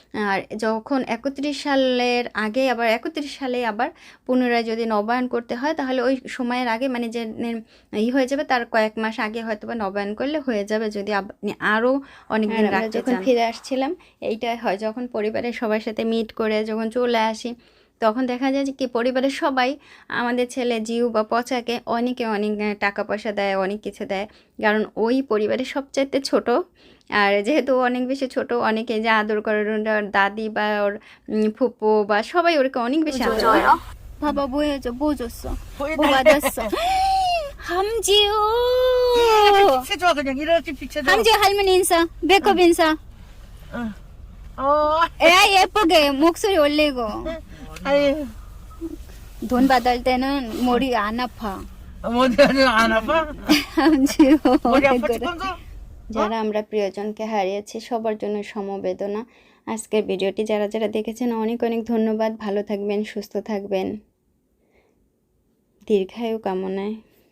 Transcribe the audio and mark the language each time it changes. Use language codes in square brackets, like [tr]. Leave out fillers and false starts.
[bn] আর যখন 31 সালের আগে আবার 31 সালে আবার পুনরায় যদি নবায়ন করতে হয় তাহলে ওই সময়ের আগে মানে যে হয়ে যাবে তার কয়েক মাস আগে হয়তো বা নবায়ন করলে হয়ে যাবে, যদি আপনি আরও অনেকদিন রাখতে চান। যখন ফিরে আসছিলাম এইটা হয় যখন পরিবারের সবার সাথে মিট করে যখন চলে আসি তখন দেখা যায় যে কি পরিবারের সবাই আমাদের ছেলে জিউ বা পচাকে অনেক টাকা পয়সা দেয়, অনেক কিছু দেয়, কারণ ওই পরিবারের সবচাইতে ছোট। আর যেহেতু অনেক বেশি ছোট, অনেকে যে আদর করে ওর দাদি বা ওর ফুপু বা সবাই ওরকে অনেক বেশি আদর করে। [ko] 봐봐 뭐 해줘 뭐 줬어 뭐 받았어 함지우 비춰줘 그냥 이렇게 비춰줘. 함지우 할머니 인사 배꼽 인사 애 예쁘게 목소리 올리고 아유 돈 받을 때는 머리 안 아파 머리는 안 아파? 함지우 머리 아파 지금도? [bn] যারা আমরা প্রিয়জনকে হারিয়েছি সবার জন্য সমবেদনা। আজকের ভিডিওটি যারা দেখেছেন অনেক ধন্যবাদ। ভালো থাকবেন, সুস্থ থাকবেন, দীর্ঘায়ু কামনায়।